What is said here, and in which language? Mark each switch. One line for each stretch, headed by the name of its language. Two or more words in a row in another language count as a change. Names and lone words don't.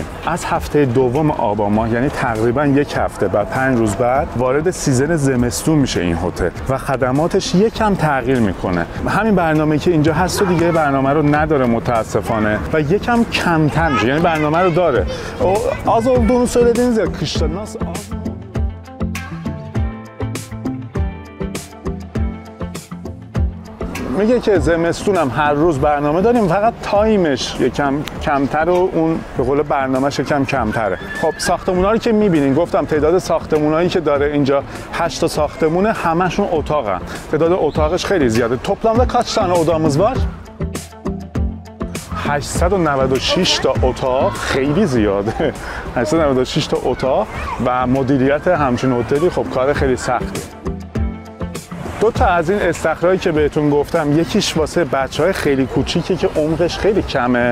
Persian: از هفته دوم آبان ماه یعنی تقریبا یک هفته بعد 5 روز بعد وارد سیزن زمستون میشه این هتل و خدماتش یکم تغییر میکنه. همین برنامه‌ای که اینجا هست و دیگه برنامه رو نداره متاسفانه و یکم کمتر میشه. یعنی برنامه رو dare.
Turkish: Az olduğunu söylediniz ya kışta nasıl az
Persian: میگه که زمستونم هر روز برنامه داریم، فقط تایمش یکم کمتر و اون به قول برنامه‌ش یکم کمتره. خب ساختمونا رو که می‌بینین گفتم تعداد ساختمونایی که داره اینجا 8 تا ساختمونه، همشون اتاقن. تعداد اتاقش خیلی زیاده.
Turkish: Toplamda kaç tane odamız var؟
Persian: 896 تا اتاق، خیلی زیاده. 896 تا اتاق و مدیریت همچین هتلی خب کار خیلی سخته. دو تا از این استخرایی که بهتون گفتم، یکیش واسه بچهای خیلی کوچیکی که عمقش خیلی کمه.